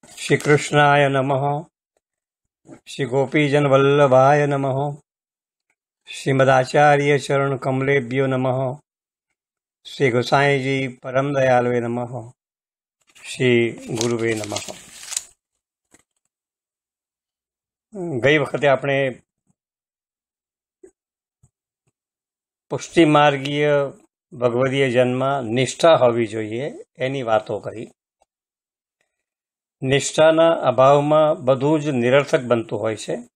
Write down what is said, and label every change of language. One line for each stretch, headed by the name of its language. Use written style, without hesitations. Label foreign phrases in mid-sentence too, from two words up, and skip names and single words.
Sanskrit: श्री कृष्णाय नमः। श्री गोपीजन वल्लभाय नमः। श्रीमदाचार्य चरण कमलेभ्यो नमः। श्री गोसाई जी परम दयालवे नमः। श्री गुरुवे नमः।
Gujarati: ગઈ વખતે આપણે પુષ્ટિ માર્ગીય ભગવદીય જન્મમાં નિષ્ઠા હોવી જોઈએ એની વાતો કરી. નિષ્ઠાના અભાવમાં બધું જ નિરર્થક બનતું હોય છે.